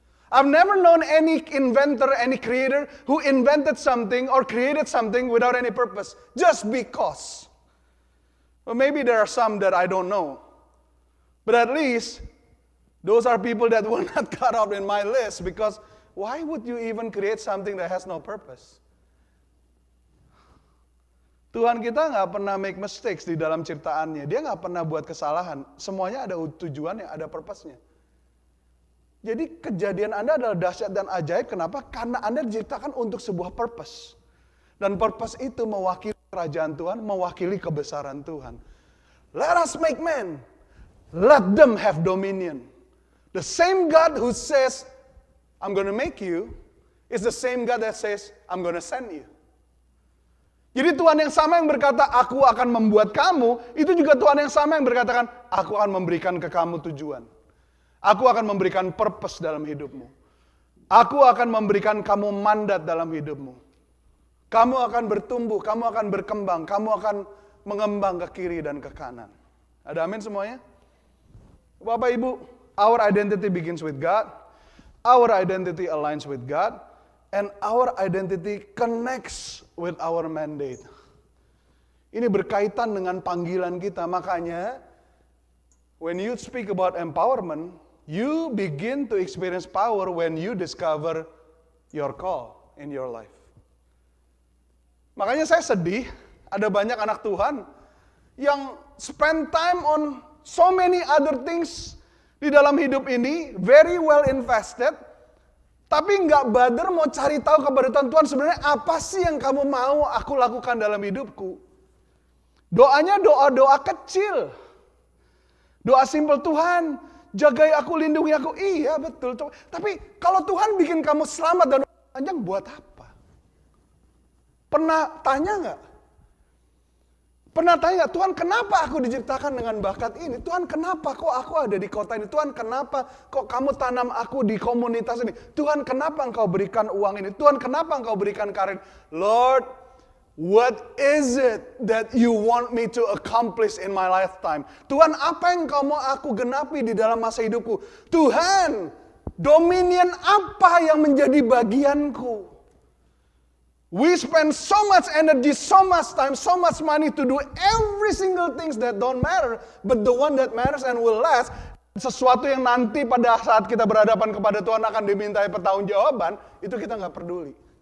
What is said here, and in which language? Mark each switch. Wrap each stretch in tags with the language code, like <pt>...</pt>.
<en>I've never known any inventor, any creator who invented something or created something without any purpose, just because. Well, maybe there are some that I don't know. But at least, those are people that will not cut out in my list because why would you even create something that has no purpose?</en> <id>Tuhan kita nggak pernah make mistakes di dalam ciptaannya. Dia nggak pernah buat kesalahan. Semuanya ada tujuannya, ada purpose-nya. Jadi kejadian Anda adalah dahsyat dan ajaib. Kenapa? Karena Anda diciptakan untuk sebuah purpose. Dan purpose itu mewakili kerajaan Tuhan, mewakili kebesaran Tuhan.</id> <en>Let us make men. Let them have dominion. The same God who says, I'm going to make you, is the same God that says, I'm going to send you.</en> <id>Jadi Tuhan yang sama yang berkata, aku akan membuat kamu, itu juga Tuhan yang sama yang berkatakan, aku akan memberikan ke kamu tujuan. Aku akan memberikan purpose dalam hidupmu. Aku akan memberikan kamu mandat dalam hidupmu. Kamu akan bertumbuh, kamu akan berkembang, kamu akan mengembang ke kiri dan ke kanan. Ada amin semuanya?</id> <en>Bapak Ibu, our identity begins with God. Our identity aligns with God. And our identity connects with our mandate.</en> <id>Ini berkaitan dengan panggilan kita.</id> <en>Makanya, when you speak about empowerment, you begin to experience power when you discover your call in your life.</en> <id>Makanya saya sedih, ada banyak anak Tuhan yang spend time on so many other things di dalam hidup ini, very well invested, tapi nggak bother mau cari tahu kebenaran Tuhan sebenarnya apa sih yang kamu mau aku lakukan dalam hidupku. Doanya doa-doa kecil. Doa simple, Tuhan, jagai aku, lindungi aku. Iya betul. Tapi kalau Tuhan bikin kamu selamat dan panjang buat apa? Pernah tanya nggak? Pernah tanya nggak, Tuhan kenapa aku diciptakan dengan bakat ini? Tuhan kenapa kok aku ada di kota ini? Tuhan kenapa kok kamu tanam aku di komunitas ini? Tuhan kenapa engkau berikan uang ini? Tuhan kenapa engkau berikan karir?</id> <en>Lord, what is it that you want me to accomplish in my lifetime?</en> <id>Tuhan, apa yang kau mau aku genapi di dalam masa hidupku? Tuhan, dominion apa yang menjadi bagianku?</id> <en>We spend so much energy, so much time, so much money to do every single things that don't matter, but the one that matters and will last, sesuatu yang nanti pada saat kita berhadapan kepada Tuhan akan dimintai pertanggungjawaban, itu kita nggak peduli.</en>